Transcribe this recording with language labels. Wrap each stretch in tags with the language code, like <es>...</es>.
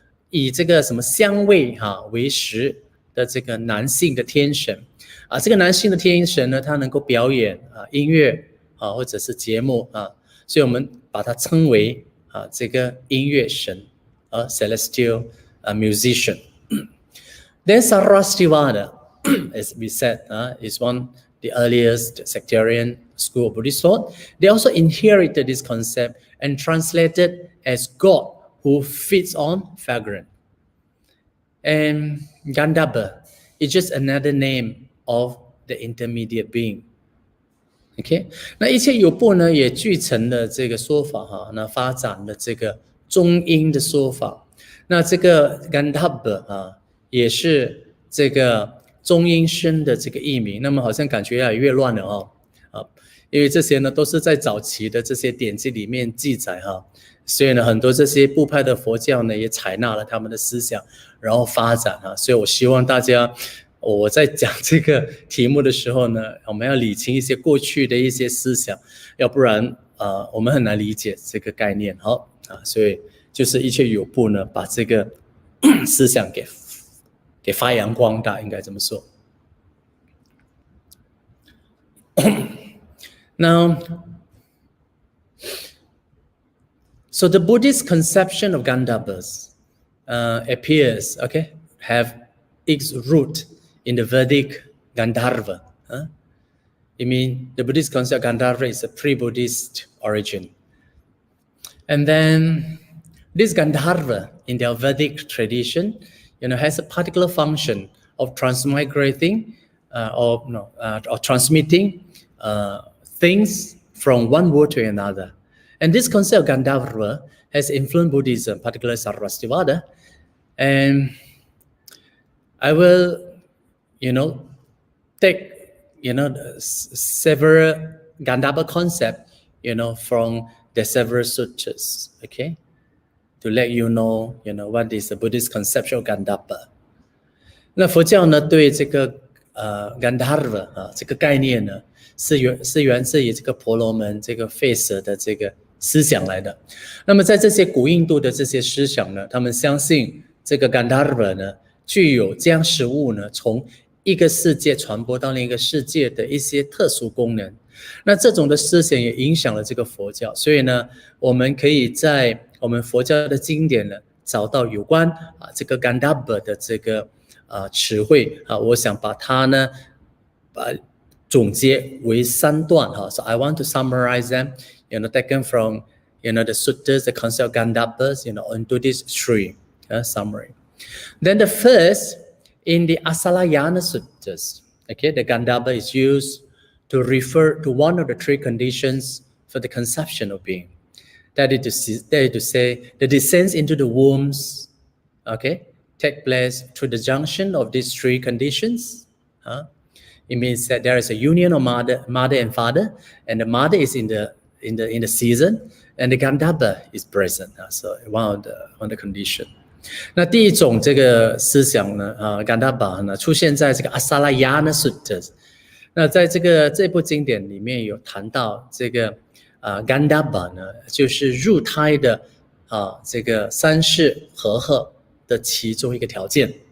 <zh>以这个什么香味为食的这个男性的天神这个男性的天神呢，他能够表演音乐或者是节目所以我们把它称为这个音乐神</zh> <en>celestial musician. Then Sarastivada, as we said, is the earliest sectarian school of Buddhist thought. They also inherited this concept and translated as God who feeds on fragrance. And Gandhabba is just another name of the intermediate being.</en> <zh>那一切有部呢也继承了这个说法那发展了这个中阴的说法。那这个 Gandhabba也是这个中阴身的这个译名。那么好像感觉越来越乱了因为这些呢都是在早期的这些典籍里面记载所以呢很多这些部派的佛教呢也采纳了他们的思想然后发展所以我希望大家我在讲这个题目的时候呢，我们要理清一些过去的一些思想，要不然我们很难理解这个概念所以就是一切有部呢把这个思想给发扬光大，应该这么说。</zh> <en>Now, so the Buddhist conception of Gandharvas appears, have its root in the Vedic Gandharva. I mean, the Buddhist concept of Gandharva is a pre-Buddhist origin. And then this Gandharva in their Vedic tradition, has a particular function of transmigrating or transmitting things from one world to another. And this concept of Gandharva has influenced Buddhism, particularly Sarvastivada. And I will, take, several Gandharva concepts, from the several sutras, okay, to let you know, what is the Buddhist conception of Gandharva.</en> <zh>那佛教呢，对这个Gandharva 这个概念呢，是源自于这个婆罗门这个吠舍的这个思想来的。那么在这些古印度的这些思想呢，他们相信这个 Gandharva 呢，具有将食物呢从一个世界传播到另一个世界的一些特殊功能。那这种的思想也影响了这个佛教，所以呢，我们可以在我们佛教的经典呢找到有关这个 Gandharva 的这个词汇我想把它呢总结为3段</zh> <en>So I want to summarize them, taken from the sutras, the concept of Gandharvas, into this 3 summary. Then the first, in the Asalayana sutras, okay, the Gandharva is used to refer to one of the 3 conditions for the conception of being. That is to say, the descent into the wombs, okay, take place through the junction of these 3 conditions. It means that there is a union of mother and father, and the mother is in the season, and the Gandharva is present. So one of the condition.</en> <zh>那第一种这个思想呢Gandharva 呢出现在这个 Asalayana Suttas。那在这部经典里面有谈到这个Gandharva 呢，就是入胎的这个3世和合的其中一个条件。</zh>